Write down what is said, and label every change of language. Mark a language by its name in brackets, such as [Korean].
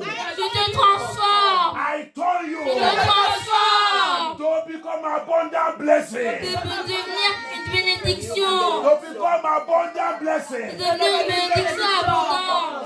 [English] I turn you. To become abundant blessing. blessing. [French] De devenir une bénédiction. [English] To become abundant blessing. [French] De devenir une bénédiction abondante.